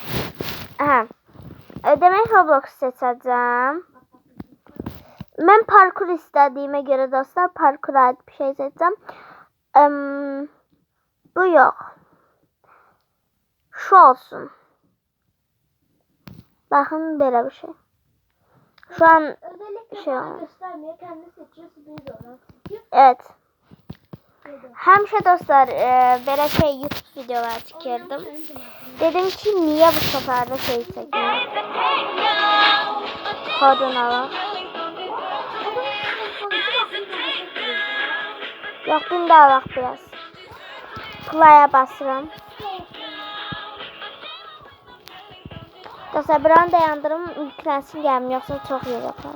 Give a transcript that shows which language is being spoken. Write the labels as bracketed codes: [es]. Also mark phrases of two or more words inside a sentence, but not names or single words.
[az] Demək Roblox seçəcəm. Mən parkur istədiyimə görə dostlar parkura aid bir şey seçəcəm. Bu yox. Şu olsun. Baxın belə bir şey. [tr] Şu an şey olmuyor. Evet. [az] Həmişə dostlar belə şey YouTube videolar çəkirdim. [tr] Dedim ki niye bu sefer de şey çəkməyim. [az] Kodun alaq. Yox, bunda alaq biraz. Play'a basıram. Dostlar buranı dayandırım, yüklensin gəlmir, yoxsa çox yer yapar.